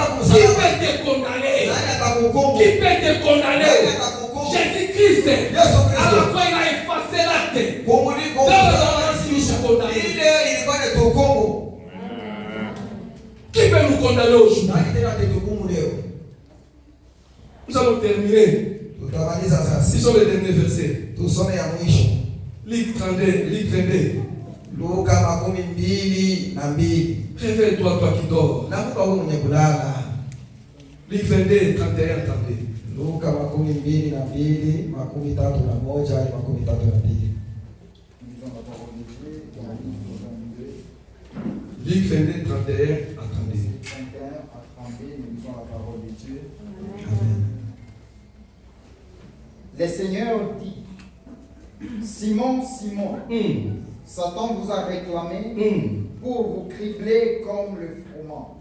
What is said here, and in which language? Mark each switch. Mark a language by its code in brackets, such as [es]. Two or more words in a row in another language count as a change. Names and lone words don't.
[fr] Qui peut te condamner? Qui peut te condamner? Jésus-Christ, à la croix, il a effacé l'acte. Dans les ordonnances, nous sommes condamnés. Qui peut nous condamner aujourd'hui? terminer. [sw] Tutamaliza sasa. [fr] Ce sont les derniers versets. [sw] Tusome ya mwisho. [fr] Luc 32. [sw] Luka 22. [fr] Réveille-toi, toi qui dors. [sw] Namuka wewe mwenye kulala. [fr] Luc 22, 31, 32. [sw] Luka 22, 31 hadi 32. [fr] Luc 22, 31 à 32. 31 à 32, nous lisons la parole de Dieu. Amen. Le Seigneur dit, Simon, Simon, Satan vous a réclamé pour vous cribler comme le froment.